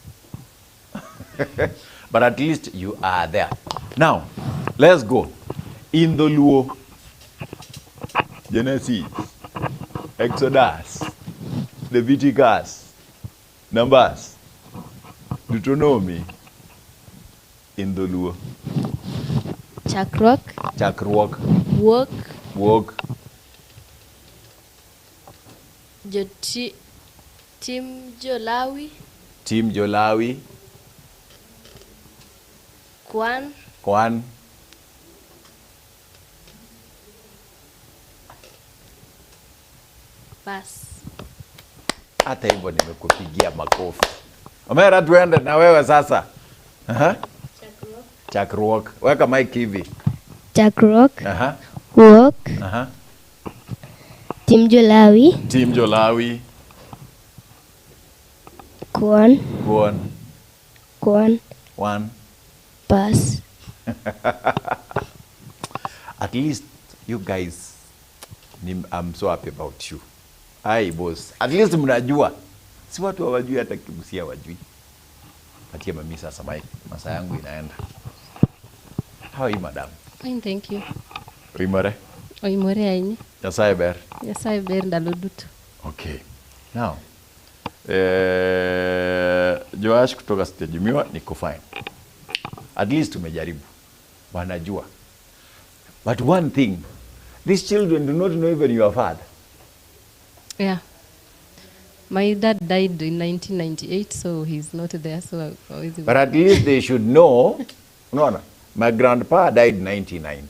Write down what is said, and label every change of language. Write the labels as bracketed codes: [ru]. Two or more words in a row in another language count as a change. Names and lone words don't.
[en] But at least you are there. Now, let's go. In the Luo, Genesis, Exodus, Leviticus, Numbers, Deuteronomy. In the Luo. [luo] Chakruok. Walk. Tim Jolawi. Kwan. [sw] Bas. Hata hivyo nimekupigia makofi. Omera, tuende na wewe sasa. Chakruok. Weka mic hivi. [luo] Chakruok. Walk. Tim Jolawi. Kwan. [en] Pass. At least you guys, I'm so happy about you. Hi boss. At least mnajua. [sw] Si watu hawajui hata Kibusia hawajui. Patia mami sasa mic. Masaa yangu inaenda. [en] How are you, madam? Fine, thank you. Rimore? Oimore ainyi. [luo] Nyasaye ber. Nyasaye ber ndalo duto. [en] Okay. Now, [sw] Joash kutoka stage miwa niko fine. [en] At least [sw] tumejaribu. Wanajua. [en] But one thing, these children do not know even your father. Yeah. My dad died in 1998, so he's not there. So I always. But at least they should know. No. My grandpa died in 1990.